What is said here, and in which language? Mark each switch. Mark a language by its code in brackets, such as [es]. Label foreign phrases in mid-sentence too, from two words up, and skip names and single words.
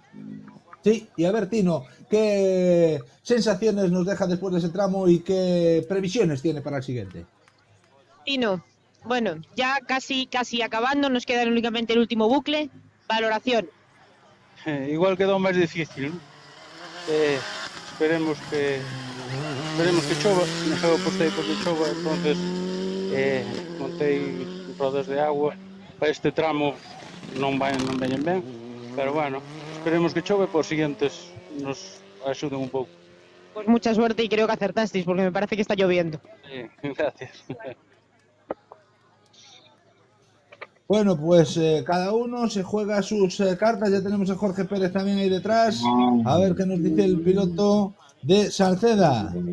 [es] Sí, y a ver, Tino, ¿qué sensaciones nos deja después de ese tramo y qué previsiones tiene para el siguiente? Tino, bueno, ya casi acabando, nos queda únicamente el último bucle. Valoración. Igual quedó más difícil, ¿no? [gl] Esperemos que esperemos que chova. Eu apostei porque chova, entonces montei rodas de agua. Para este tramo non veñen ben, pero bueno, esperemos que chove, por siguientes nos axuden un pouco. [es] Pues mucha suerte y creo que acertasteis porque me parece que está lloviendo. Sí, gracias. Bueno, pues cada uno se juega sus cartas. Ya tenemos a Jorge Pérez también ahí detrás. A ver qué nos dice el piloto de Salceda.